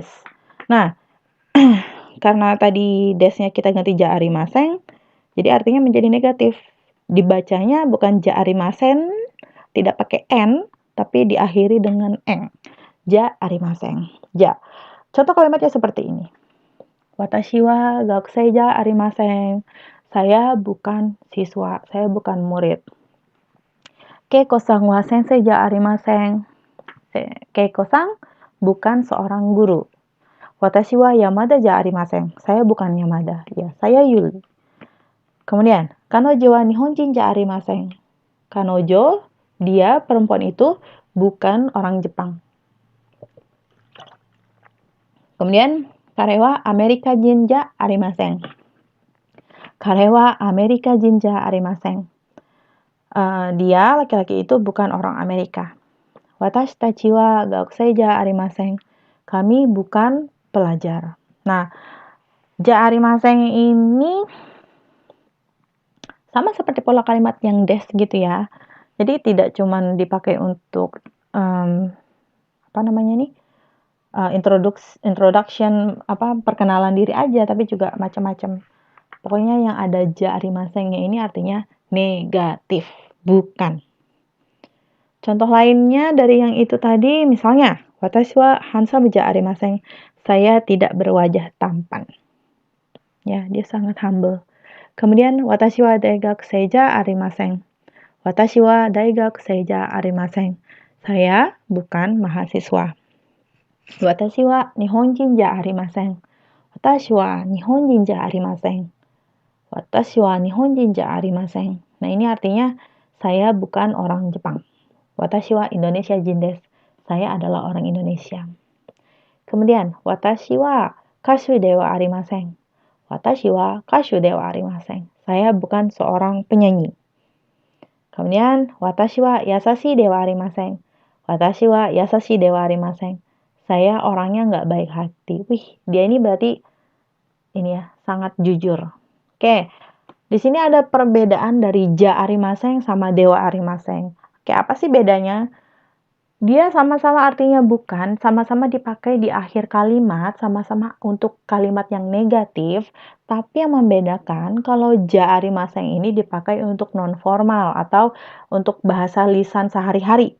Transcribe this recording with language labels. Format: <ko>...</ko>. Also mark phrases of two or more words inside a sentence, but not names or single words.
<id>Nah, karena tadi desnya kita ganti</id> <ja>じゃありません,</ja> <id>jadi artinya menjadi negatif. Dibacanya bukan</id> <ja>じゃありません,</ja> <id>tidak pakai n, tapi diakhiri dengan n.</id> <ja>じゃありません。じゃ.</ja> <id>Contoh kalimatnya seperti ini.</id> <ja>私は学生じゃありません.</ja> <id>Saya bukan siswa, saya bukan murid.</id> <ja>ケイコさんは先生じゃありません.</ja> <id>Keiko-san bukan seorang guru.</id> <ja>私は山田じゃありません.</ja> <id>Saya bukan Yamada. Ya, saya Yuli. Kemudian,</id> <ja>彼女は日本人じゃありません. Kanojo,</ja> <id>dia, perempuan itu, bukan orang Jepang. Kemudian,</id> <ja>彼はアメリカ人じゃありません. 彼はアメリカ人じゃありません.</ja> <id>Dia, laki-laki itu, bukan orang Amerika.</id> <ja>私たちは学生じゃありません.</ja> <id>Kami bukan pelajar. Nah,</id> <ja>じゃありません</ja> <id>ini sama seperti pola kalimat yang des gitu ya. Jadi tidak cuma dipakai untuk introduction perkenalan diri aja, tapi juga macam-macam. Pokoknya yang ada</id> <ja>じゃありませんnya</ja> <id>ini artinya negatif, bukan. Contoh lainnya dari yang itu tadi, misalnya</id> <ja>私はハンサムじゃありません.</ja> <id>Saya tidak berwajah tampan. Ya, dia sangat humble. Kemudian,</id> <ja>私は大学生じゃありません. 私は大学生じゃありません.</ja> <id>Saya bukan mahasiswa.</id> <ja>私は日本人じゃありません. 私は日本人じゃありません。私は日本人じゃありません.</ja> <id>Nah, ini artinya saya bukan orang Jepang.</id> <ja>私はインドネシア人です.</ja> <id>Saya adalah orang Indonesia. Kemudian,</id> <ja>私は歌手ではありません. 私は歌手ではありません.</ja> <id>Saya bukan seorang penyanyi. Kemudian,</id> <ja>私は優しではありません. 私は優しではありません.</ja> <id>Saya orangnya nggak baik hati. Wih, dia ini berarti ini ya, sangat jujur. Oke, di sini ada perbedaan dari</id> <ja>じゃありません</ja> <id>sama</id> <ja>ではありません.</ja> <id>Oke, apa sih bedanya? Dia sama-sama artinya bukan, sama-sama dipakai di akhir kalimat, sama-sama untuk kalimat yang negatif, tapi yang membedakan kalau</id> <ja>じゃありません</ja> <id>ini dipakai untuk non-formal atau untuk bahasa lisan sehari-hari.</id>